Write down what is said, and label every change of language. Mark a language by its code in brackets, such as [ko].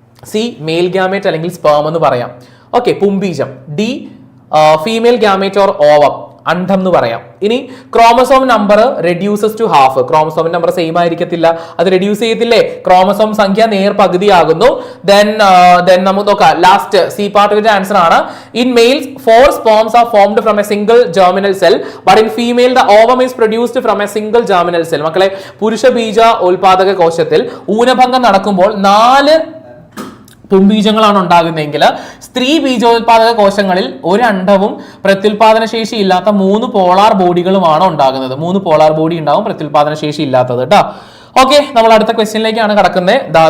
[ml] C mail gamete അല്ലെങ്കിൽ sperm എന്ന് പറയാം. Okay, പുംബീജം. D [en] Female gamete or ovum. [ml] അണ്ഡം എന്ന് പറയാം. ഇനി [en] Chromosome number reduces to half. [ml] Chromosome number same ആയിരിക്കത്തില്ല, അത് റെഡ്യൂസ് ചെയ്യത്തില്ലേ? ക്രോമസോം സംഖ്യ നേർ പകുതിയാകുന്നു. ദെൻ നമുക്ക് നോക്കാം ലാസ്റ്റ് സി പാർട്ടിന്റെ ആൻസർ ആണ്. [en] In males 4 sperms are formed from a single germinal cell, but in female the ovum is produced from a single germinal cell. [ml] മക്കളെ, പുരുഷ ബീജ ഉൽപാദക കോശത്തിൽ ഊനഭംഗം നടക്കുമ്പോൾ 4 പുംബീജങ്ങളാണ് ഉണ്ടാകുന്നതെങ്കിൽ സ്ത്രീ ബീജോത്പാദക കോശങ്ങളിൽ ഒരു അണ്ഡവും പ്രത്യുൽപാദന ശേഷി ഇല്ലാത്ത 3 പോളാർ ബോഡികളുമാണ് ഉണ്ടാകുന്നത്. 3 പോളാർ ബോഡി ഉണ്ടാവും, പ്രത്യുൽപാദന ശേഷി ഇല്ലാത്തത് കേട്ടോ. ഓക്കെ, നമ്മൾ അടുത്ത ക്വസ്റ്റ്യനിലേക്കാണ് കടക്കുന്നത്.